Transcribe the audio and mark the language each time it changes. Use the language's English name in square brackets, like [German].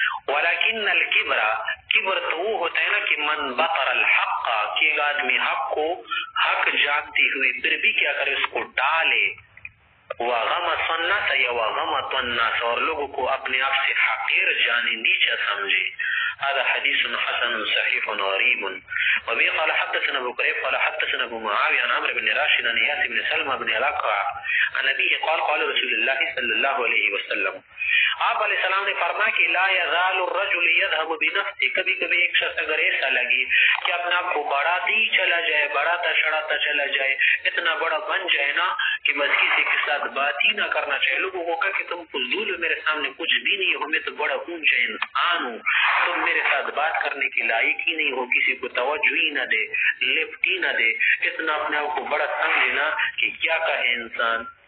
[Urdu] ولیکن الکبر، کبر تو وہ ہوتا ہے نا کہ [Arabic] من بطر الحق، [Urdu] کہ ایک آدمی حق کو حق جانتی ہوئی پھر بھی کیا کرے اس کو ڈالے، [Arabic] وغمط الناس [Urdu] یا وغمط الناس، اور لوگوں کو اپنے آپ سے حقیر جانے نیچا سمجھے. [Arabic] هذا حديث حسن صحيح غريب. وبه قال حدثنا ابو كريب قال حدثنا ابو معاويه عن عمرو بن راشد عن اياس بن سلمى بن الاقرع عن ابيه قال قال رسول الله صلى الله عليه وسلم. [Urdu] آپ علیہ السلام نے فرمایا کہ [Arabic] لا يزال الرجل يذهب بنفسه، [Urdu] کبھی کبھی ایک شخص اگر ایسا لگے کہ اپنے آپ کو بڑھاتے ہی چلا جائے، بڑھاتا چڑھاتا چلا جائے، اتنا بڑا بن جائے نا کہ بس کسی کے ساتھ بات ہی نہ کرنا چاہیے. لوگوں کو کہا کہ تم فضول ہو، میرے سامنے کچھ بھی نہیں ہو، میں تو بڑا اونچا انسان ہوں، تم میرے ساتھ بات کرنے کی لائق ہی نہیں ہو، کسی کو توجہ ہی نہ دے، لفٹ ہی نہ دے، اتنا اپنے آپ کو بڑا سمجھے نا کہ کیا کہے انسان.